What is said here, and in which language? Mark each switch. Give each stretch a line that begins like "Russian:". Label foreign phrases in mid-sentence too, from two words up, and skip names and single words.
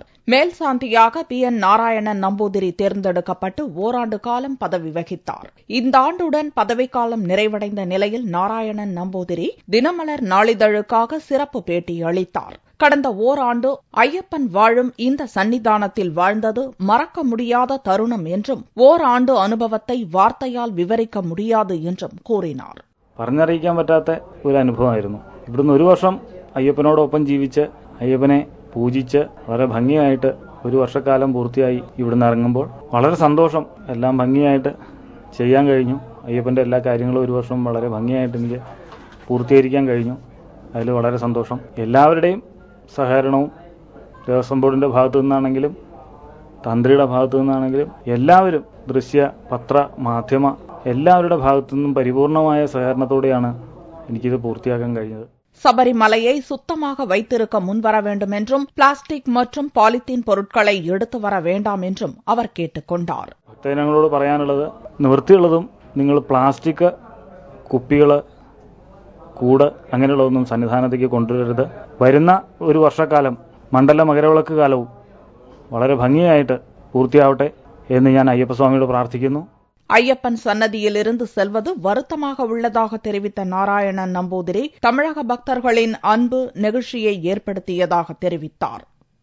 Tamil: மேல்சாந்தியாக PN நாராயணன் நம்பூதிரி தேர்ந்தெடுக்கப்பட்டு ஓராண்டு காலம் பதவி வகித்தார். இந்த ஆண்டுடன் பதவிக்காலம் நிறைவடைந்த நிலையில் நாராயணன் நம்பூதிரி தினமலர் நாளிதழுக்காக சிறப்பு பேட்டி அளித்தார். கடந்த ஓராண்டு ஐயப்பன் வாழும் இந்த சன்னிதானத்தில் வாழ்ந்தது மறக்க முடியாத தருணம் என்றும் ஓராண்டு அனுபவத்தை വാർത്തയാൽ വിവരിக்க முடியாது என்றும் கூறினார்.
Malayalam: പറഞ്ഞറിയിക്കാൻ പറ്റാത്ത ഒരു അനുഭവമായിരുന്നു. ഇവിടുന്ന് ഒരു വർഷം അയ്യപ്പനോടൊപ്പം ജീവിച്ച് അയ്യപ്പനെ പൂജിച്ച് വളരെ ഭംഗിയായിട്ട് ഒരു വർഷക്കാലം പൂർത്തിയായി ഇവിടുന്ന് ഇറങ്ങുമ്പോൾ വളരെ സന്തോഷം. എല്ലാം ഭംഗിയായിട്ട് ചെയ്യാൻ കഴിഞ്ഞു. അയ്യപ്പന്റെ എല്ലാ കാര്യങ്ങളും ഒരു വർഷം വളരെ ഭംഗിയായിട്ട് എനിക്ക് പൂർത്തീകരിക്കാൻ കഴിഞ്ഞു. അതിൽ വളരെ സന്തോഷം. എല്ലാവരുടെയും സഹകരണവും ദേവസ്വം ബോർഡിന്റെ ഭാഗത്തു നിന്നാണെങ്കിലും തന്ത്രിയുടെ ഭാഗത്തു നിന്നാണെങ്കിലും എല്ലാവരും ദൃശ്യ പത്ര മാധ്യമ എല്ലാവരുടെ ഭാഗത്തു നിന്നും പരിപൂർണമായ സഹകരണത്തോടെയാണ് എനിക്കിത് പൂർത്തിയാക്കാൻ കഴിഞ്ഞത്.
Tamil: சபரிமலையை சுத்தமாக வைத்திருக்க முன்வர வேண்டும் என்றும் பிளாஸ்டிக் மற்றும் பாலித்தீன் பொருட்களை எடுத்து வர வேண்டாம் என்றும் அவர் கேட்டுக் கொண்டார்.
Malayalam: ഭക്തജനങ്ങളോട് പറയാനുള്ളത്, നിവൃത്തിയുള്ളതും നിങ്ങൾ പ്ലാസ്റ്റിക് കുപ്പികൾ കൂട് അങ്ങനെയുള്ളതൊന്നും സന്നിധാനത്തേക്ക് കൊണ്ടുവരരുത്. വരുന്ന ഒരു വർഷക്കാലം മണ്ഡല മകരവിളക്ക് കാലവും വളരെ ഭംഗിയായിട്ട് പൂർത്തിയാവട്ടെ എന്ന് ഞാൻ അയ്യപ്പസ്വാമിയോട് പ്രാർത്ഥിക്കുന്നു.
Tamil: ஐயப்பன் சன்னதியிலிருந்து செல்வது வருத்தமாக உள்ளதாக தெரிவித்த நாராயணன் நம்பூதிரி தமிழக பக்தர்களின் அன்பு நெகிழ்ச்சியை ஏற்படுத்தியதாக தெரிவித்தார்.